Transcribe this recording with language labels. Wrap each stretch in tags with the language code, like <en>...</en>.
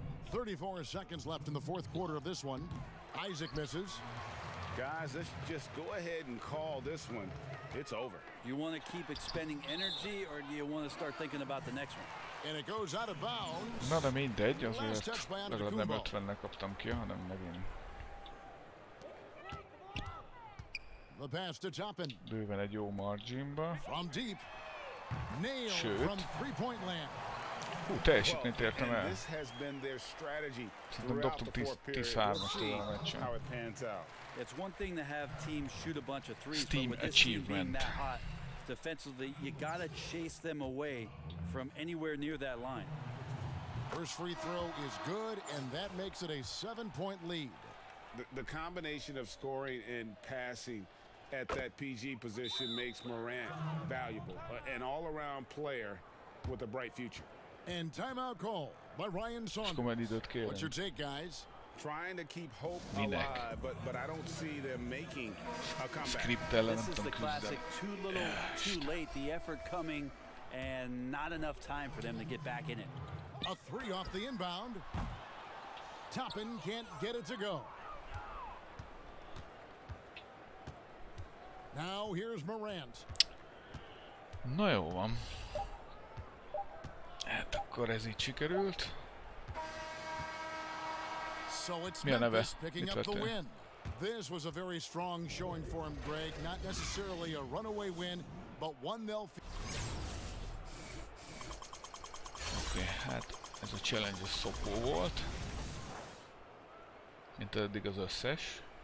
<en>.34 seconds left in the fourth quarter of this one. Isaac misses. Guys, let's just go ahead and call this one. It's over. You want to keep expending energy, or do you want to start thinking about the next one? And it goes out of bounds.</en> <hu>Na de mindegy, azért legalább nem 50-nek kaptam ki, hanem megint.</hu> <en>The pass to Toppin.</en> <hu>Bőven egy jó marginba.</hu> <en>From deep. Nail from three-point land.</en> <hu>Hú, teljesítményt értem el.</hu> <en>This has been their strategy.</en> <hu>Szerintem dobtunk 10-3-at ezen a meccsen.</hu> <en>It's one thing to have teams shoot a bunch of threes, Steam but with this team being achievement. that hot defensively, you gotta chase them away from anywhere near that line. First free throw is good, and that makes it a 7-point lead. The combination of scoring and passing at that PG position makes Morant valuable, an all-around player with a bright future. And timeout call by Ryan Saunders. What's your take, guys? Trying to keep hope alive, but I don't see them making a comeback. This is the classic too little, too late. The effort coming and not enough time for them to get back in it. A three off the inbound. Toppin can't get it to go. Now here's Morant.</en> <hu>Na jó van. Hát akkor ez így sikerült.</hu> <en>So it's Memphis picking up the win. This was a very strong showing for him, Greg. Not necessarily a runaway win, but one they'll...</en> <hu>Oké, hát ez a challenge szopó volt. Mint eddig az összes.</hu>